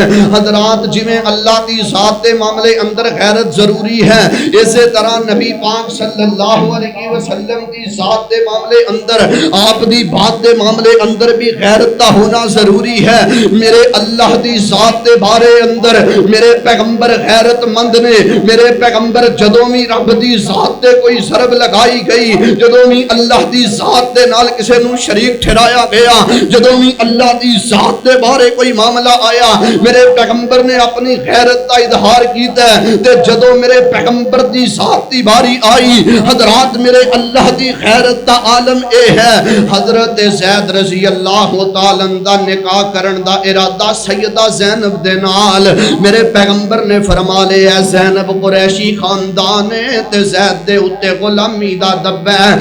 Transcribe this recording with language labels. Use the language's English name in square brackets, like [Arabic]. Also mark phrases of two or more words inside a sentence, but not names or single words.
[Punjabi] حضرات جی میں اللہ دی ذات دے معاملے اندر غیرت ضروری ہے، اسی طرح نبی پاک [Arabic] صلی اللہ علیہ وسلم [Punjabi] دی ذات دے معاملے اندر، آپ دی بات دے معاملے اندر بھی غیرت دا ہونا ضروری ہے. میرے اللہ دی ذات دے بارے اندر میرے پیغمبر غیرت مند نے. میرے پیغمبر جدوں بھی رب دی ذات تے کوئی ضرب لگائی گئی، جدوں بھی اللہ دی ذات دے نال کسے نو شریک نزدیک ٹھہرایا گیا. جدوں بھی اللہ دی ذات دے بارے کوئی معاملہ آیا میرے پیغمبر نے اپنی غیرت کا اظہار کیتا ہے. تے جدوں میرے پیغمبر دی ذات دی باری آئی حضرات میرے اللہ دی غیرت دا عالم اے ہے. حضرت زید [Arabic] رضی اللہ تعالی عنہ [Punjabi] نکاح کرن دا ارادہ سیدہ زینب دے نال میرے پیغمبر نے فرما لیا زینب قریشی خاندان تے زید دے اتے غلامی دا دبا ہے.